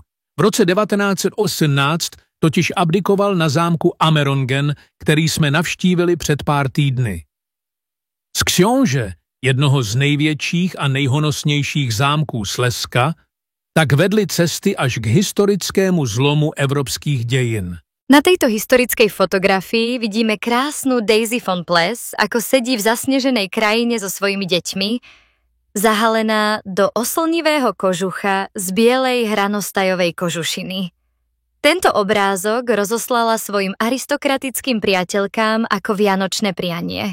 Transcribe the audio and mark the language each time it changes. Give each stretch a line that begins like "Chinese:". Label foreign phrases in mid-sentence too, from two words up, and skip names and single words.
Czech: V roce 1918 totiž abdikoval na zámku Amerongen, který jsme navštívili před pár týdny. Z Książe, jednoho z největších a nejhonosnějších zámků Slezska, tak vedly cesty až k historickému zlomu evropských dějin.
Slovak: Na tejto historickej fotografii vidíme krásnu Daisy von Ples, ako sedí v zasneženej krajine so svojimi deťmi, zahalená do oslnivého kožucha z bielej hranostajovej kožušiny. Tento obrázok rozoslala svojim aristokratickým priateľkám ako vianočné prianie.